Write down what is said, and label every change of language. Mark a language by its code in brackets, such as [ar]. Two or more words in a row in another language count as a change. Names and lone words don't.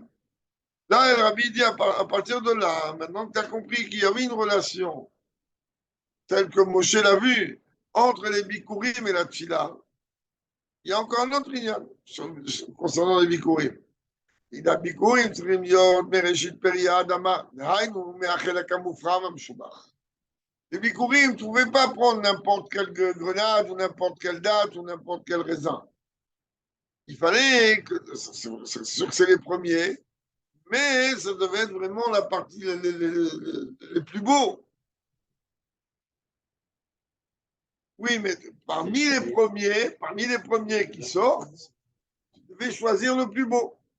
[fr] Là, El Rabbi dit à partir de là, maintenant que tu as compris qu'il y avait une relation telle que Moshe l'a vu entre les Bikurim et la Tfila, il y a encore un autre lien concernant les Bikurim. Il a Bikurim, [he] צריכים להיות מראשית פרי האדמה, דהיינו מהחלק המופרע והמשובח. [fr] Les Bikurim ne pouvaient pas prendre n'importe quelle grenade ou n'importe quelle date ou n'importe quel raisin. Il fallait que, c'est sûr que c'est les premiers, mais ça devait être vraiment la partie les plus beaux. Oui, mais parmi les premiers qui sortent, tu devais choisir le plus beau.